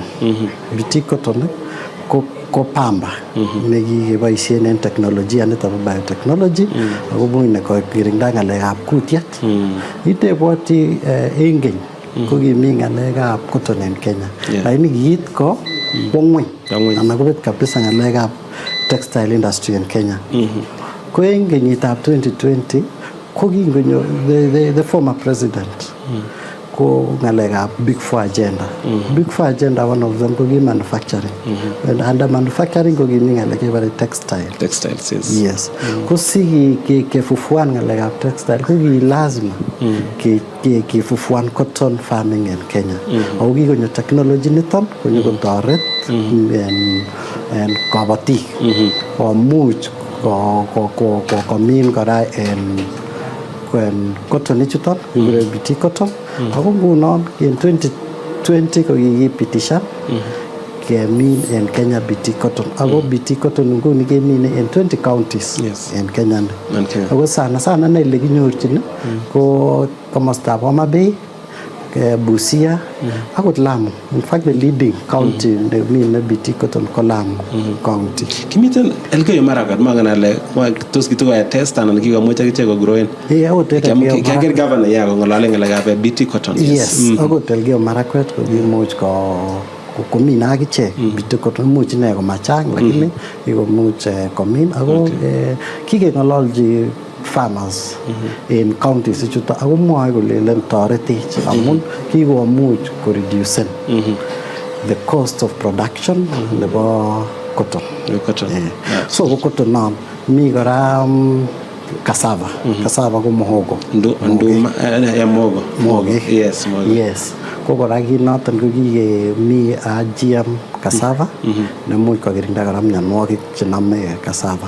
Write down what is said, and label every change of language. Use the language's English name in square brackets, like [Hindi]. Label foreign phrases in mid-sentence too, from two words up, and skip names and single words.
[Kalenjin] BT cotton ko pamba nekikeboisien en teknolojia niton bo biotechnology ako much kokirinda ng'alekab kutiet. Itebwoti en keny ko kimi ng'alekab cotton en Kenya lakini kiit ko ng'weny anan kobet kabisa ng'alekab [English] textile industry [Kalenjin] en Kenya. Ko en kenyitab 2020 ko kingonyo [English] the former president [Kalenjin] ko ng'alekab Big Four agenda. Big Four agenda, [English] one of them [Kalenjin] ko ki manufacturing. [English] And under manufacturing [Kalenjin] ko kimi ng'alek kebare textiles. Yes. Ko si kefufuan ng'alekab textile ko ki lazima kefufuan [English] cotton farming in Kenya. [Kalenjin] Ako kikonyo technology niton konyo kotoret en kabatik komuch komin kora en cotton ichuton kikure BT cotton. Ako ngunon en 2020 ko kikipitishan kemin en Kenya BT cotton. Ako BT cotton nguni kemine en 20 counties en Kenya. Ako sana ne ile kinyorchin ko komostab Homa Bay, Busia akot Lamu. [English] In fact the leading county nemine BT cotton ko Lamu county. [Kalenjin] Kimiten Elgeyo Marakwet manganale tos kituko test anan kikomuch akichek ko growen. Kiaker governor yako ng'olale ng'alekab BT cotton. Yes. Akot Elgeyo Marakwet ko kimuch komin akichek BT cotton. Imuch ine komachang lakini kikomuch komin ako kikeng'ololji [English] farmers in counties [Kalenjin] ichuto ako mwoe kolelen toretech amun kikomuch koreducen [English] the cost of production [Kalenjin] nebo cotton. So ko cotton non mi kora cassava. Cassava ko mohogo. [Swahili] Nduma ya mogo. [Kalenjin] Yes. Ko kora kinoton ko kikemi GM cassava nemuch kokirinda kora mionwogik chenome cassava.